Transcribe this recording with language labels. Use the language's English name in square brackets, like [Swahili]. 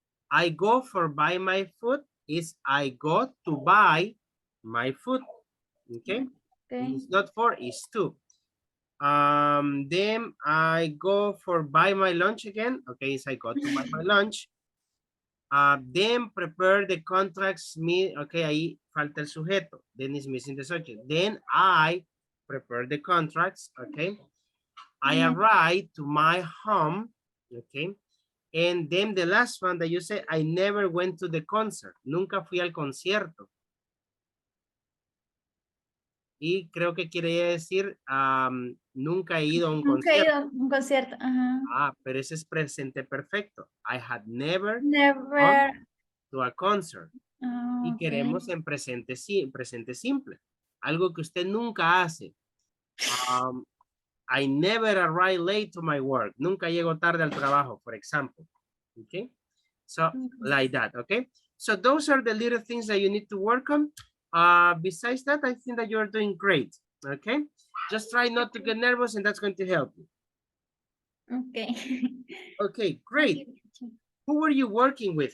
[English] I go for buy my food is I go to buy my food. Okay. Okay. It's not for, it's to. Then I go for buy my lunch again. Okay, so I go to buy my lunch. Then prepare the contracts. [Spanish] Okay, ahí falta el sujeto. [English] Then is missing the subject. Then I prepare the contracts. Okay. I arrive to my home. Okay. And then the last one that you said, I never went to the concert. [Spanish] Nunca fui al concierto. Y creo que quiere decir, nunca he ido a un Nunca he concierto. ido a un concierto. Ajá. Pero ese es presente perfecto. [English] I had never Never. gone to a concert. Y Ok. [Spanish] queremos en presente simple. Algo que usted nunca hace. [English] I never arrive late to my work. [Spanish] Nunca llego tarde al trabajo, [English] for example. Okay. So like that. Okay. So those are the little things that you need to work on. Besides that, I think that you're doing great. Okay. Just try not to get nervous and that's going to help you. Okay. Okay, great. Who were you working with?